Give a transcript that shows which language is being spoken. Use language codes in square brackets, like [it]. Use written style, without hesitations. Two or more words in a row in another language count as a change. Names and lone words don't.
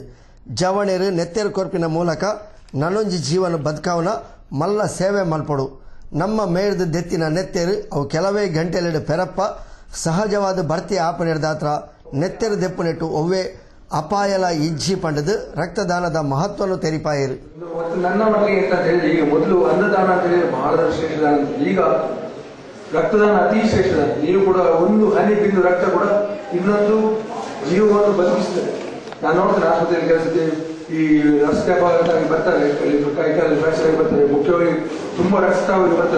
[tcy] ಜವಣೇರು ನೆತ್ತೆರು ಕೊರ್ಪಿನ ಮೂಲಕ ನನೊಂಜಿ ಜೀವನ ಬದುಕಾವನ ಮಲ್ಲ ಸೇವೆ ಮಲ್ಪಡು ನಮ್ಮ ಮೇರ್ದ ದೆತ್ತಿನ ನೆತ್ತೆರು ಅವು ಕೆಲವೇ ಗಂಟೆಲೆಡು ಪೆರಪ್ಪ ಸಹಜವಾದ ಭರ್ತಿ ಆಪನೆಡ್ದಾತ್ರ ನೆತ್ತೆರು ದೆಪ್ಪುನೆಟ್ಟು ಒವ್ವೇ ಅಪಾಯಲ ಇಜ್ಜಿ ಪಂಡದು ರಕ್ತದಾನದ ಮಹತ್ವವನ್ನು ತೆರಿಪಾಯಿರು. [kn] ನನ್ನ ಮಟ್ಟಿಗೆ ಅಂತ ಹೇಳಿದ್ರೆ ಈಗ ಮೊದಲು ಅನ್ನದಾನ ಅಂತ ಹೇಳಿದ್ರೆ ಬಹಳ ಶ್ರೇಷ್ಠದಾನ, ಈಗ ರಕ್ತದಾನ ಅತಿ ಶ್ರೇಷ್ಠದಾನ. ನೀವು ಕೂಡ ಒಂದು ಹನಿ ಬಿಂದು ರಕ್ತ ಕೂಡ ಇನ್ನೊಂದು ಜೀವವನ್ನು ಬದುಕಿಸ್ತದೆ. ನಾನು ನೋಡ್ತೇನೆ ಆಸ್ಪತ್ರೆಯಲ್ಲಿ ಕೆಲಸಕ್ಕೆ ಈ ರಕ್ತಪಾತಾಗಿ ಬರ್ತಾರೆ, ಕೈಕಾಲ ಫ್ರಾಕ್ಚರ್ ಆಗಿ ಬರ್ತಾರೆ, ಮುಖ್ಯವಾಗಿ ತುಂಬಾ ರಕ್ತವಾಗಿ ಬರ್ತಾರೆ.